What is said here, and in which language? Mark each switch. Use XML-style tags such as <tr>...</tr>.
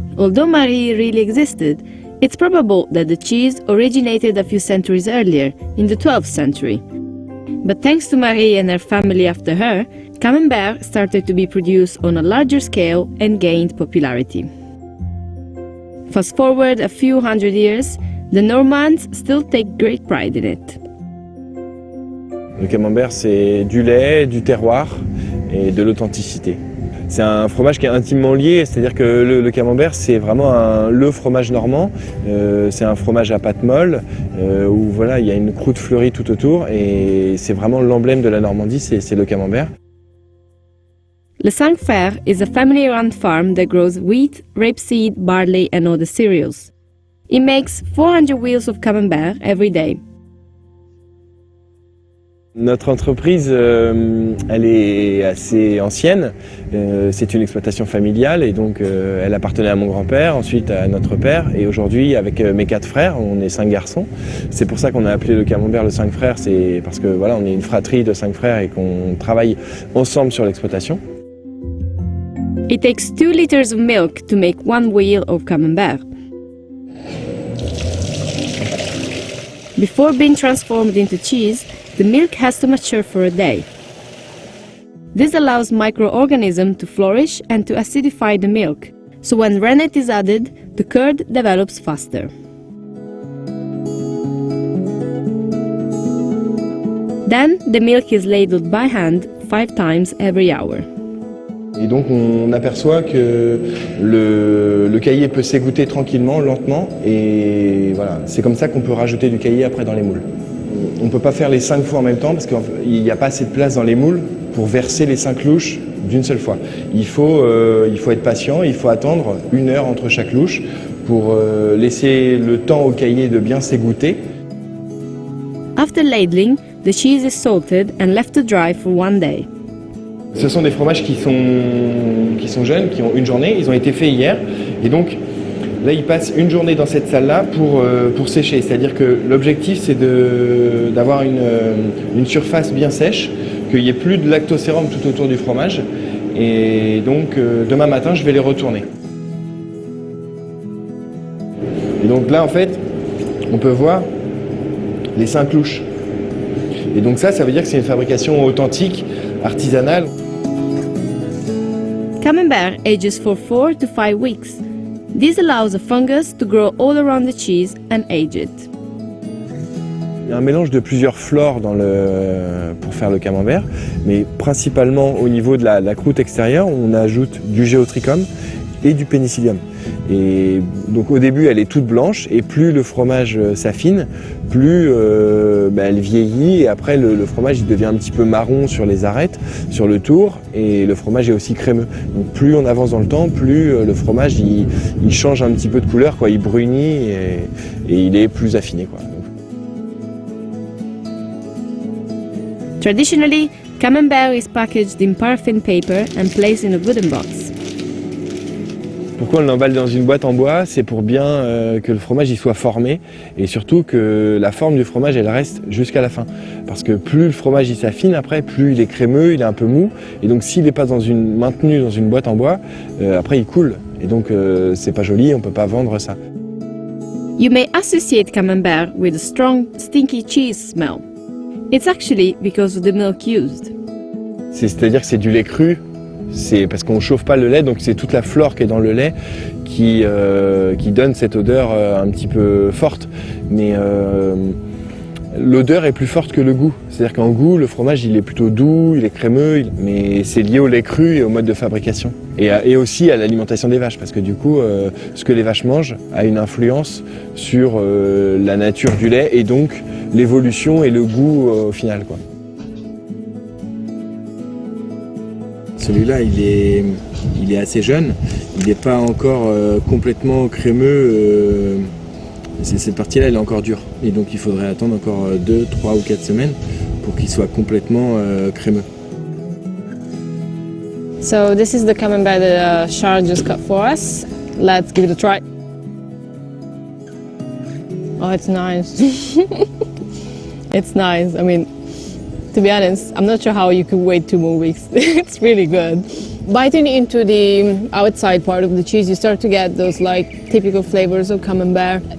<en>Although Marie really existed, it's probable that the cheese originated a few centuries earlier, in the 12th century. But thanks to Marie and her family after her, Camembert started to be produced on a larger scale and gained popularity. Fast forward a few hundred years, the Normands still take great pride in it.</en> <fr>Le Camembert, c'est du lait, du terroir et de l'authenticité. C'est un fromage qui est intimement lié, c'est-à-dire que le Camembert, c'est vraiment le fromage normand. C'est un fromage à pâte molle, où voilà, il y a une croûte fleurie tout autour, et c'est vraiment l'emblème de la Normandie, c'est le Camembert.</fr> <en>Les Cinq Frères is a family-run farm that grows wheat, rapeseed, barley and other cereals. It makes 400 wheels of Camembert every day.</en> <fr>Notre entreprise, elle est assez ancienne, c'est une exploitation familiale et donc elle appartenait à mon grand-père, ensuite à notre père et aujourd'hui avec mes 4 frères, on est 5 garçons. C'est pour ça qu'on a appelé le Camembert le 5 frères, c'est parce que voilà, on est une fratrie de 5 frères et qu'on travaille ensemble sur l'exploitation.</fr> <en>It takes 2 liters of milk to make 1 wheel of Camembert. Before being transformed into cheese, the milk has to mature for a day. This allows microorganisms to flourish and to acidify the milk, so when rennet is added, the curd develops faster. Then the milk is ladled by hand 5 times every hour.</en> <fr>Et donc on aperçoit que le caillé peut s'égoutter tranquillement, lentement, et voilà, c'est comme ça qu'on peut rajouter du caillé après dans les moules. On ne peut pas faire les 5 fois en même temps parce qu'il n'y a pas assez de place dans les moules pour verser les 5 louches d'une seule fois. Il faut être patient, il faut attendre 1 heure entre chaque louche pour laisser le temps au caillé de bien s'égoutter.</fr> <en>After ladling, the cheese is salted and left to dry for 1 day.</en> <fr>Ce sont des fromages qui sont jeunes, qui ont 1 journée, ils ont été faits hier et donc Là, ils passent une journée dans cette salle-là pour sécher. C'est-à-dire que l'objectif, c'est d'avoir une surface bien sèche, qu'il n'y ait plus de lactosérum tout autour du fromage. Et donc, demain matin, je vais les retourner. Et donc là, en fait, on peut voir les 5 louches. Et donc ça veut dire que c'est une fabrication authentique, artisanale.</fr> <en>Camembert ages for 4 to 5 weeks. This allows the fungus to grow all around the cheese and age it.</en> <fr>Il y a un mélange de plusieurs flores pour faire le camembert, mais principalement au niveau de la croûte extérieure, on ajoute du géotrichum et du pénicillium. Et donc au début, elle est toute blanche, et plus le fromage s'affine, plus elle vieillit, et après le fromage il devient un petit peu marron sur les arêtes, sur le tour, et le fromage est aussi crémeux. Donc plus on avance dans le temps, plus le fromage il change un petit peu de couleur, quoi, il brunit et il est plus affiné, quoi.</fr> <en>Traditionally, Camembert is packaged in paraffin paper and placed in a wooden box.</en> <fr>Pourquoi on l'emballe dans une boîte en bois? C'est pour bien que le fromage il soit formé, et surtout que la forme du fromage elle reste jusqu'à la fin. Parce que plus le fromage il s'affine après, plus il est crémeux, il est un peu mou, et donc s'il n'est pas maintenu dans une boîte en bois, après il coule. Et donc c'est pas joli, on peut pas vendre ça.</fr> <en>You may associate Camembert with a strong, stinky cheese smell. It's actually because of the milk used.</en> <fr>C'est-à-dire que c'est du lait cru. C'est parce qu'on ne chauffe pas le lait, donc c'est toute la flore qui est dans le lait qui donne cette odeur un petit peu forte. Mais l'odeur est plus forte que le goût. C'est-à-dire qu'en goût, le fromage il est plutôt doux, il est crémeux, mais c'est lié au lait cru et au mode de fabrication. Et aussi à l'alimentation des vaches, parce que du coup, ce que les vaches mangent a une influence sur la nature du lait et donc l'évolution et le goût au final, quoi. Celui-là, il est assez jeune, il n'est pas encore complètement crémeux. Cette partie-là, elle est encore dure. Et donc, il faudrait attendre encore 2, 3 ou 4 semaines pour qu'il soit complètement crémeux.</fr> <en>So this is the camembert that Charles just cut for us. Let's give it a try. Oh, it's nice. It's nice. I mean, to be honest, I'm not sure how you could wait 2 more weeks. It's really good. Biting into the outside part of the cheese, you start to get those like typical flavors of camembert.</en>